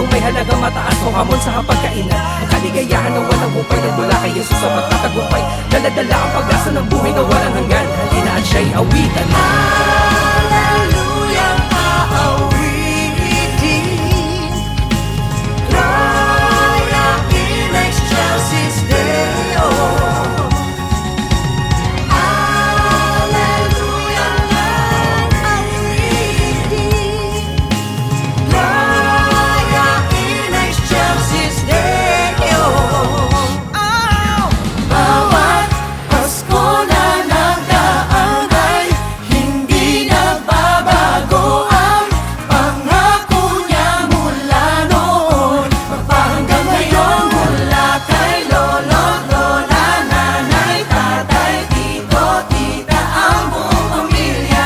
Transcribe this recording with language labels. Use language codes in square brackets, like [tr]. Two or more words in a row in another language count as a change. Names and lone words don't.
[tl] halaga mataas o hamon sa hapagkainan. Ang kaligayahan na walang hupay, nagmula kay Jesus sa pagtatagumpay. Daladala ang pag-asa ng buhay na walang hanggan. Halina at siya'y awitan na. Hallelujah, aawitin. [la] Gloria in excelsis Deo. [tl] Hallelujah, aawitin. [la] Gloria in excelsis Deo. [tl] Bawat Pasko na nagdaan ay hindi nagbabago ang pangako niya mula noon. Magpahanggang ngayon mula kay lolo, lola, nanay, tatay, tito, tita, ang buong pamilya.